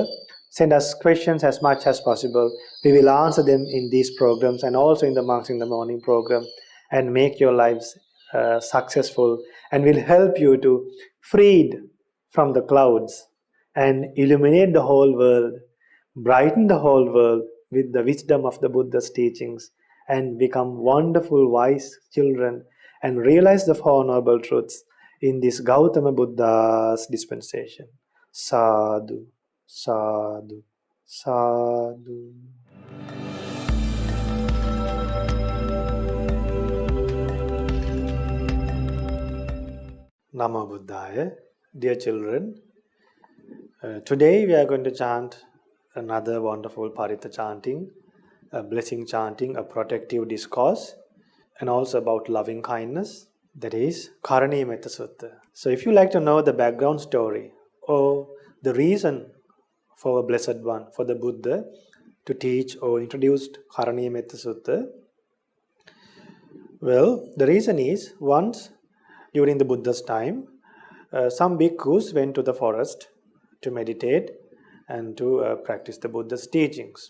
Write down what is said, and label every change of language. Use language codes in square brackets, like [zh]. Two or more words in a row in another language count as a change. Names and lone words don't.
[en] Send us questions as much as possible. We will answer them in these programs and also in the Monks in the Morning program, and make your lives successful, and will help you to freed from the clouds and illuminate the whole world, brighten the whole world with the wisdom of the Buddha's teachings, and become wonderful, wise children and realize the Four Noble Truths in this Gautama Buddha's dispensation. [pi] Sadhu, sadhu, sadhu. Namo Buddhaya. [en] Dear children, today we are going to chant another wonderful Parita chanting, a blessing chanting, a protective discourse, and also about loving kindness, that is Karaniya Metta Sutta. So if you like to know the background story or the reason for a Blessed One, for the Buddha to teach or introduced Karaniya Metta Sutta, well, the reason is once during the Buddha's time, some bhikkhus went to the forest to meditate and to practice the Buddha's teachings.